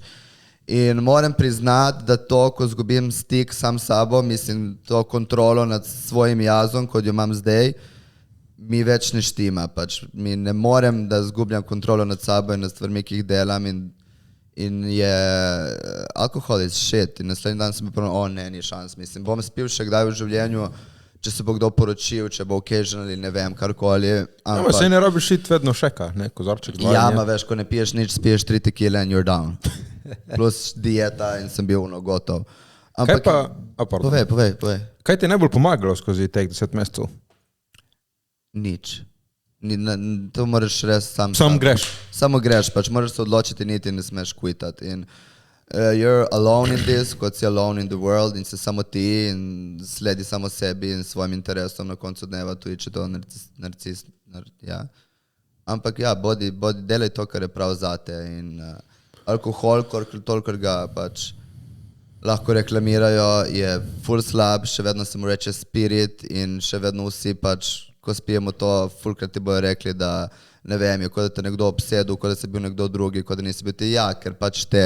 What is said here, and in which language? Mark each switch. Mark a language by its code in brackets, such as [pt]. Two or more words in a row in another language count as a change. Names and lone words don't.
[sl] In moram priznati, da to, ko zgubim stik sam s sabo, mislim, to kontrolo nad svojim jazom, kot jo imam zdaj, mi več ne štima. Pač mi ne morem, da zgubljam kontrolo nad sabo in nad stvarmi, ki jih delam in je alkohol [en] is shit. [sl] In naslednji dan sem bil prvo, ne, ni šans. Mislim, bom spil še kdaj v življenju, če se bo kdo poročil, če bo occasion ali ne vem, karkoli. Ampak se ne rabiš iti vedno šeka, ne, kozarček dva. Ja, ma veš, ko ne piješ nič, spiješ 3 tequile [en] and you're down. [sl] Plus dieta in sem bil gotov. Ampak, kaj pa, povej. Kaj ti je najbolj pomagalo skozi teh 10 mesecev? Nič. To moraš res Sam greš. Samo greš, pač moraš se odločiti niti ne smeš kvitati. [en] In you're alone in this, [sl] kot si [en] alone in the world [sl] in si samo ti in sledi samo sebi in svojim interesom na koncu dneva, tudi če to narcist. Ja. Ampak ja, delaj to, kar je prav zate in alkohol, toliko ga pač lahko reklamirajo, je ful slab, še vedno se mu reče spirit in še vedno vsi pač, ko spijemo to, fulkrat ti bojo rekli, da ne vem, je kot da te nekdo obsedil, kot da si bil nekdo drugi, kot da nisi bil ti, ja, ker pač